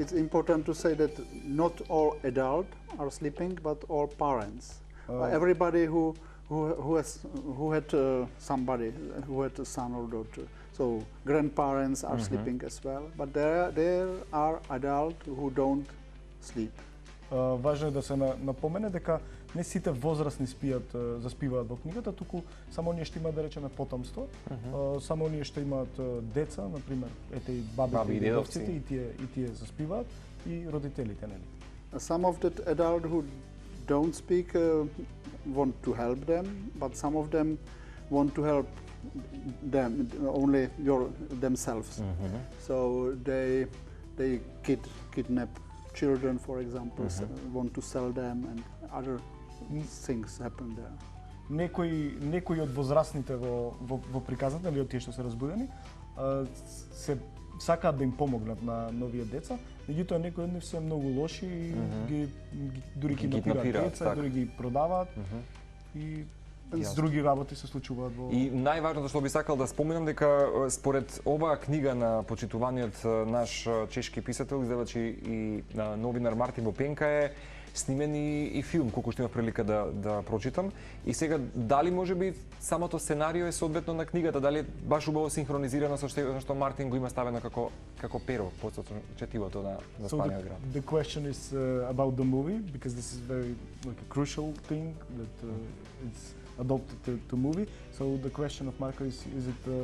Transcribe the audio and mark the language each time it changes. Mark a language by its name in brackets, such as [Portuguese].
[English] It's important to say that not all adults are sleeping, but all parents. Everybody who had somebody who had a son or daughter. So grandparents are sleeping as well, but there are adults who don't sleep. [Macedonian] Важно е да се напомене дека не сите возрастни заспиваат во книгата, туку само оние што имаат, да речеме, потомство, само оние што имаат деца, например, ете и бабите и дедовците, и тие заспиваат, и родителите, нели? [English] Some of the adults who don't speak want to help them, but some of them want to help them only themselves. So they kidnap children, for example, want to sell them, and other things happen there. [Macedonian] Некои од возрастните во приказната, или од тие што се разбудени, се сакаат да им помогнат на новие деца, меѓутоа некои од нив се многу лоши и ги дури ги напираат деца, дури ги продаваат и други работи се случуваат во... И најважното што би сакал да споменам дека според оваа книга на почитуваниот наш чешки писател, издавач и новинар Мартин Вопенка е снимен и филм, колку што имав прилика да прочитам. И сега, дали можеби самото сценарио е соодветно на книгата, дали е баш убаво синхронизирано со што Мартин го има ставено како перо под четивото на Заспаниот град? [English] The question is about the movie, because this is very like a crucial thing that it's adopted to movie. So the question of Marco is it